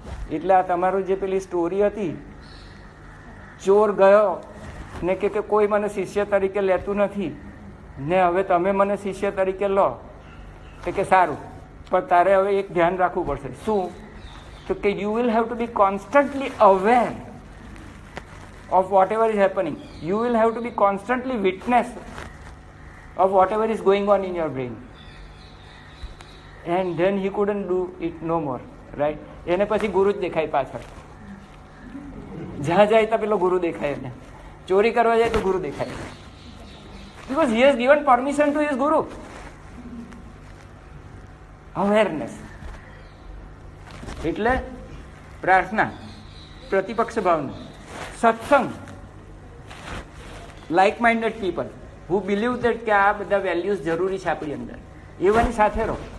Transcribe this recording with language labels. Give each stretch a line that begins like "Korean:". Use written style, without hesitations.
Gujarati: એટલે આ તમારું જે પેલી સ્ટોરી હતી, ચોર ગયો ને કે કોઈ મને શિષ્ય તરીકે લેતું નથી ને હવે તમે મને શિષ્ય તરીકે લો, તો કે સારું, પણ તારે હવે એક ધ્યાન રાખવું પડશે. શું? તો કે
English: You will have to be constantly aware of whatever is happening. You will have to be constantly witness of whatever is going on in your brain. And then he couldn't do it no more.
Gujarati: Right? એને પછી ગુરુ જ દેખાય પાછળ. જ્યાં જાય તો પેલો ગુરુ દેખાય એને. ચોરી કરવા જાય તો ગુરુ દેખાય.
English: Because he has given permission to his guru. Awareness.
Gujarati: એટલે પ્રાર્થના, પ્રતિપક્ષ ભાવના, સત્સંગ,
English: like minded people who believe that
Gujarati: કે આ બધા વેલ્યુઝ જરૂરી છે આપણી અંદર, એવાની સાથે રહો.